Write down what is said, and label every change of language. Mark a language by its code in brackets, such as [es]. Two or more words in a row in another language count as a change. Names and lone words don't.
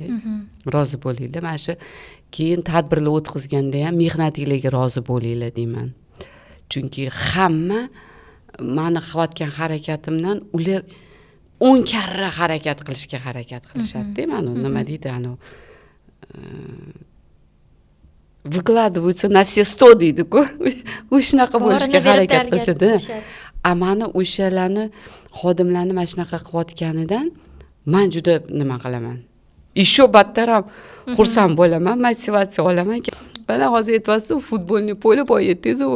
[uz] Rozi bo'linglar. Mana shu keyin tadbirlar o'tkazganda ham mehnatingizga rozi bo'linglar deyman. Chunki hamma meni qilayotgan harakatimdan ular 10 karra harakat qilishga harakat qilishadi-da. Mana nima deydi, [ru] выкладываются на все 100 deydi-ku. [uz] O'shanaqa bo'lishga harakat qilishadi. Amani o'shalarni xodimlarni mana shunaqa qilayotganidan men juda nima qilaman. Еще battar ham xursand bo'laman, motivatsiya olaman. mana hozir aytyapsiz futbolni polda boyayapsiz u